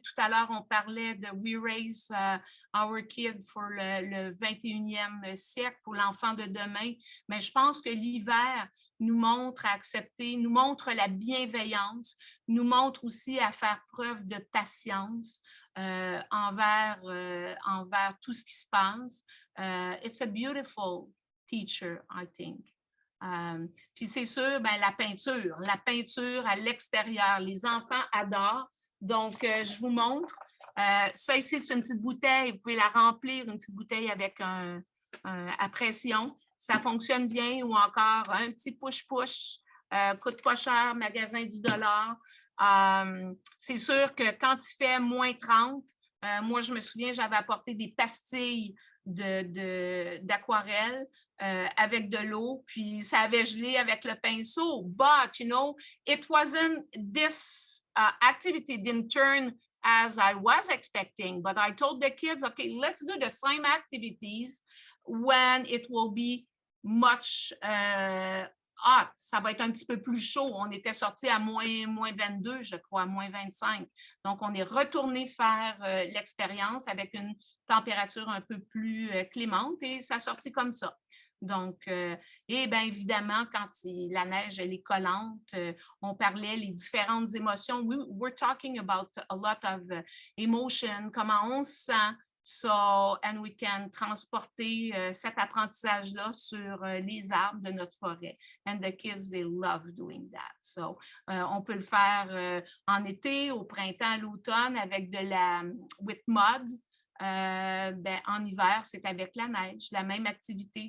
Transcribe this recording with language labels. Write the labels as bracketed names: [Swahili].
[French] Tout à l'heure, on parlait de [English] We Raise Our Kid for [French] le 21e siècle, pour l'enfant de demain. Mais je pense que l'hiver nous montre à accepter, nous montre la bienveillance, nous montre aussi à faire preuve de patience envers tout ce qui se passe. [English] It's a beautiful teacher, I think. [French] Puis c'est sûr, la peinture à l'extérieur, les enfants adorent. Donc, je vous montre. Ça ici, c'est une petite bouteille. Vous pouvez la remplir, une petite bouteille avec à pression. Ça fonctionne bien, ou encore un petit push-push, coûte pas cher, magasin du dollar. C'est sûr que quand il fait moins 30, moi, je me souviens, j'avais apporté des pastilles d'aquarelle avec de l'eau, puis ça avait gelé avec le pinceau. [English] But, you know, it wasn't, this activity didn't turn as I was expecting, but I told the kids, okay, let's do the same activities when it will be much hot. [French] Ça va être un petit peu plus chaud. On était sorti à moins 22, je crois, moins 25. Donc, on est retourné faire l'expérience avec une température un peu plus clémente, et ça a sorti comme ça. Donc, et bien évidemment, quand la neige elle est collante, on parlait les différentes émotions. [English] We're talking about a lot of emotion, [French] comment on se sent. [English] So, and we can [French] transporter cet apprentissage-là sur les arbres de notre forêt. [English] And the kids, they love doing that. [French] So, on peut le faire en été, au printemps, à l'automne, avec [English] with mud. [French] En hiver, c'est avec la neige, la même activité.